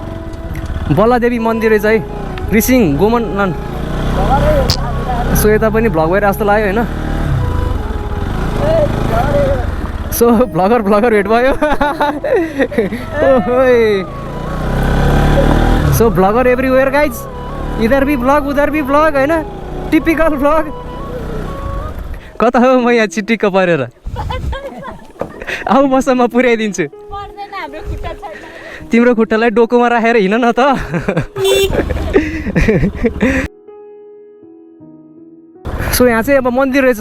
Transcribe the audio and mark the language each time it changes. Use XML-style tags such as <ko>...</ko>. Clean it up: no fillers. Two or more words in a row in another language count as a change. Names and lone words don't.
<ne>बला देवी मन्दिर रहेछ है, रिसिङ गोमन। सो यता पनि भ्लग भइरहेको जस्तो लाग्यो होइन। सो भ्लगर भेट भयो।</ne> <en>So vlogger everywhere guys,</en> <hi>इधर भी भ्लग उधर भी भ्लग होइन,</hi> <en>typical vlog.</en> <ne>कता हो म यहाँ चिटिक्क परेर? आऊ बस म पुर्याइदिन्छु। तिम्रो खुट्टालाई डोकोमा राखेर हिँड न त। सो यहाँ चाहिँ अब मन्दिर रहेछ।</ne>